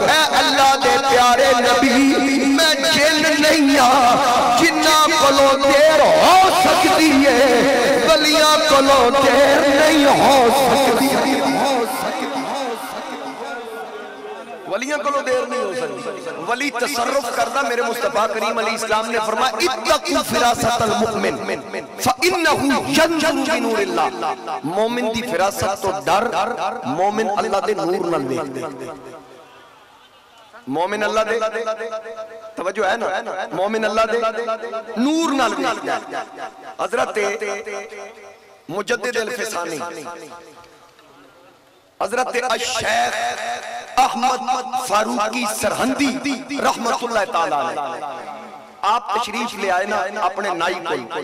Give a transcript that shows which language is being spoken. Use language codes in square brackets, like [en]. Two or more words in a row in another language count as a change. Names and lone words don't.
[pa] اے اللہ دے پیارے نبی میں جن نہیں ہاں جنہ کولوں دیر ہو سکتی ہے, ولیاں کولوں دیر نہیں ہو سکتی. ولیاں کولوں دیر نہیں ہو سکتی. ولی تصرف کردہ میرے مصطفیٰ کریم [ar] علیہ السلام [pa] نے فرمایا [ar] اتقوا فراست المؤمن فإنه ينجو بنور اللہ. [pa] مومن دی فراست تو ڈر, مومن اللہ دے نور نہ دیکھ دے. مومن اللہ دے توجہ ہے نا, مومن اللہ دے نور نہ دیکھ دے. حضرت مجدد الفسانی حضرت الشیخ احمد فاروقی سرہندی [ar] رحمت اللہ تعالیٰ علیہ, [ur] آپ تشریف لے آئے نا اپنے نائی کو.